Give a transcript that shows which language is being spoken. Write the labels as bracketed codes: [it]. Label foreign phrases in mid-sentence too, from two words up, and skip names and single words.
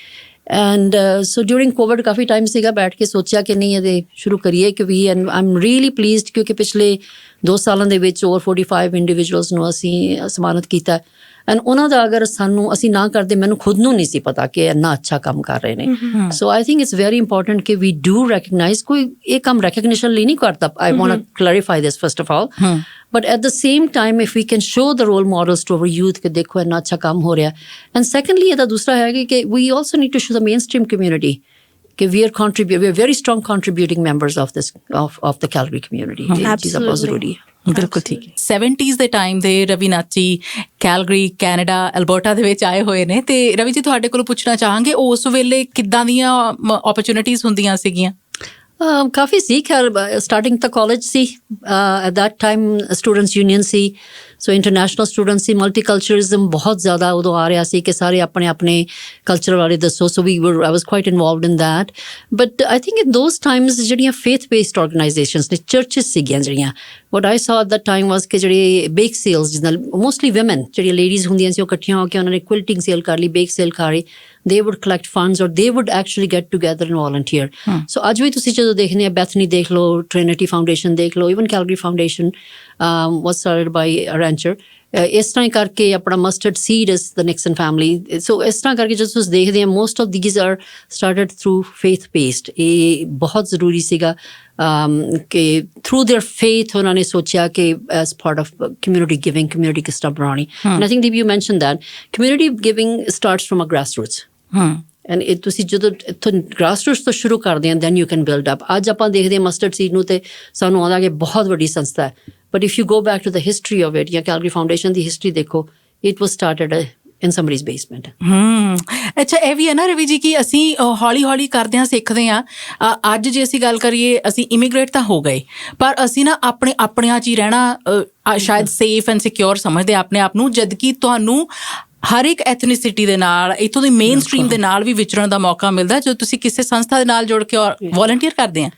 [en] and so during Covid [pa] ਕਾਫੀ ਟਾਈਮ ਸੀਗਾ, ਬੈਠ ਕੇ ਸੋਚਿਆ ਕਿ ਨਹੀਂ ਇਹਦੇ ਸ਼ੁਰੂ ਕਰੀਏ ਕਿ ਵੀ [en] and I am really pleased [pa] ਕਿਉਂਕਿ ਪਿਛਲੇ 2 ਸਾਲਾਂ ਦੇ ਵਿੱਚ [en] over 45 individuals [pa] ਨੂੰ ਅਸੀਂ ਸਨਮਾਨਿਤ ਕੀਤਾ ਐਂਡ ਉਹਨਾਂ ਦਾ ਅਗਰ ਅਸੀਂ ਨਾ ਕਰਦੇ ਮੈਨੂੰ ਖੁਦ ਨੂੰ ਨਹੀਂ ਸੀ ਪਤਾ ਕਿ ਇੰਨਾ ਅੱਛਾ ਕੰਮ ਕਰ ਰਹੇ ਨੇ। [en] so I think it's very important ਕਿ we do recognize, [pa] ਕੋਈ ਇਹ ਕੰਮ ਰੈਕਗਨੀਸ਼ਨ ਲਈ ਨਹੀਂ ਕਰਦਾ। [en] I want to clarify this first of all, but at the same time if we can show the role models to our youth [pa] ਕਿ ਦੇਖੋ ਇੰਨਾ ਅੱਛਾ ਕੰਮ ਹੋ ਰਿਹਾ। [en] and secondly [pa] ਇਹਦਾ ਦੂਸਰਾ ਹੈ ਕਿ [en] we also need to show the mainstream community ਕਿ we are very strong contributing members of this of the Calgary community। [pa] ਇਹ ਚੀਜ਼ਾਂ ਬਹੁਤ ਜ਼ਰੂਰੀ ਹੈ। ਬਿਲਕੁਲ ਠੀਕ ਹੈ। 70s ਦੇ ਟਾਈਮ ਦੇ ਰਵੀ ਨਾਥ ਜੀ ਕੈਲਗਰੀ, ਕੈਨੇਡਾ, ਐਲਬਰਟਾ ਦੇ ਵਿੱਚ ਆਏ ਹੋਏ ਨੇ, ਤੇ ਰਵੀ ਜੀ ਤੁਹਾਡੇ ਕੋਲੋਂ ਪੁੱਛਣਾ ਚਾਹਾਂਗੇ ਉਸ ਵੇਲੇ ਕਿੱਦਾਂ ਦੀਆਂ ਓਪਰਚੁਨਿਟੀਜ਼ ਹੁੰਦੀਆਂ ਸੀਗੀਆਂ? ਕਾਫੀ ਸੀ। ਖੈਰ ਸਟਾਰਟਿੰਗ ਤਾਂ ਕਾਲਜ ਸੀ, [en] at that time students union [pa] ਸੀ, ਸੋ [en] international student [pa] ਸੀ, ਮਲਟੀਕਲਚਰਲਿਜ਼ਮ ਬਹੁਤ ਜ਼ਿਆਦਾ ਉਦੋਂ ਆ ਰਿਹਾ ਸੀ ਕਿ ਸਾਰੇ ਆਪਣੇ ਆਪਣੇ ਕਲਚਰ ਬਾਰੇ ਦੱਸੋ। [en] so I was quite involved in that. But I think in those times ਜਿਹੜੀਆਂ faith based organisations [pa] ਨੇ, ਚਰਚਿਸ ਸੀਗੀਆਂ ਜਿਹੜੀਆਂ, [en] what I saw at that time was [pa] ਕਿ ਜਿਹੜੇ [en] bake sales, [pa] ਜਿਸ ਨਾਲ [en] mostly women [pa] ਜਿਹੜੀਆਂ ਲੇਡੀਜ਼ ਹੁੰਦੀਆਂ ਸੀ ਉਹ ਇਕੱਠੀਆਂ ਹੋ ਕੇ ਉਹਨਾਂ ਨੇ [en] quilting sale [pa] ਕਰ ਲਈ, [en] bake sale [pa] ਕਰ ਲਈ, [en] they would collect funds or they would actually get together and volunteer। [pa] so ਅੱਜ ਵੀ ਤੁਸੀਂ ਜਦੋਂ ਦੇਖਦੇ ਆ ਬੈਥਨੀ ਦੇਖ ਲਓ, ਟ੍ਰਿਨਿਟੀ ਫਾਊਂਡੇਸ਼ਨ ਦੇਖ ਲਓ, ਈਵਨ ਕੈਲਗਰੀ ਫਾਊਂਡੇਸ਼ਨ [en] was started by a rancher। [pa] ਇਸ ਤਰ੍ਹਾਂ ਕਰਕੇ ਆਪਣਾ ਮਸਟਰਡ ਸੀਡ [en] is the Nixon family. [pa] ਸੋ ਇਸ ਤਰ੍ਹਾਂ ਕਰਕੇ ਜਦੋਂ ਤੁਸੀਂ ਦੇਖਦੇ ਆ [en] most of these are started through faith based. [pa] ਇਹ ਬਹੁਤ ਜ਼ਰੂਰੀ ਸੀਗਾ ਕਿ [en] through their faith [pa] ਉਹਨਾਂ ਨੇ ਸੋਚਿਆ ਕਿ [en] as part of community giving, [pa] ਕਮਿਊਨਿਟੀ ਕਿਸ ਤਰ੍ਹਾਂ ਬਣਾਉਣੀ। [en] And I think Deep you mention that community giving starts from a grass roots. [pa] ਐਂਡ ਇਹ ਤੁਸੀਂ ਜਦੋਂ ਇੱਥੋਂ [en] grass roots [pa] ਤੋਂ ਸ਼ੁਰੂ ਕਰਦੇ ਆ [en] then you can build up. [pa] ਅੱਜ ਆਪਾਂ ਦੇਖਦੇ ਹਾਂ ਮਸਟਰਡ ਸੀਡ ਨੂੰ ਤੇ ਸਾਨੂੰ ਆਉਂਦਾ ਕਿ ਬਹੁਤ ਵੱਡੀ ਸੰਸਥਾ ਹੈ, [en] but if you go back to the history of it, [pa] ਜਾਂ ਕੈਲਗਰੀ ਫਾਊਂਡੇਸ਼ਨ ਦੀ ਹਿਸਟਰੀ ਦੇਖੋ, [en] it was started in somebody's basement. [pa] ਅੱਛਾ, ਇਹ ਵੀ ਹੈ ਨਾ ਰਵੀ ਜੀ ਕਿ ਅਸੀਂ ਹੌਲੀ ਹੌਲੀ ਕਰਦਿਆਂ ਸਿੱਖਦੇ ਹਾਂ। ਅੱਜ ਜੇ ਅਸੀਂ ਗੱਲ ਕਰੀਏ, ਅਸੀਂ ਇਮੀਗ੍ਰੇਟ ਤਾਂ ਹੋ ਗਏ ਪਰ ਅਸੀਂ ਨਾ ਆਪਣਿਆਂ 'ਚ ਹੀ ਰਹਿਣਾ ਸ਼ਾਇਦ [en] safe and secure [pa] ਸਮਝਦੇ ਆਪਣੇ ਆਪ ਨੂੰ, ਜਦਕਿ ਤੁਹਾਨੂੰ ਹਰ ਇੱਕ ਐਥਨੀਸਿਟੀ ਦੇ ਨਾਲ, ਇੱਥੋਂ ਦੀ [en] main stream [pa] ਦੇ ਨਾਲ ਵੀ ਵਿਚਰਨ ਦਾ ਮੌਕਾ ਮਿਲਦਾ ਜਦੋਂ ਤੁਸੀਂ ਕਿਸੇ ਸੰਸਥਾ ਦੇ ਨਾਲ ਜੁੜ ਕੇ ਵੋਲੰਟੀਅਰ ਕਰਦੇ ਆ।